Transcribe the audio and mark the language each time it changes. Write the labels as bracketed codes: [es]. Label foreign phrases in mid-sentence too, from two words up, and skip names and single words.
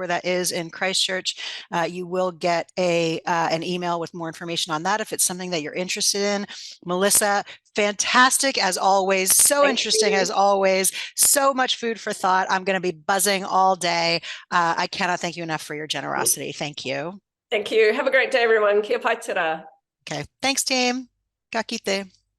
[en] That is in Christchurch. You will get an email with more information on that if it's something that you're interested in. Melissa, fantastic as always. So interesting as always. So much food for thought. I'm going to be buzzing all day. I cannot thank you enough for your generosity. Thank you. Thank you. Have a great day, everyone. [mi] Kia pai tera. [en] Okay. Thanks, team. [mi] Ka kite.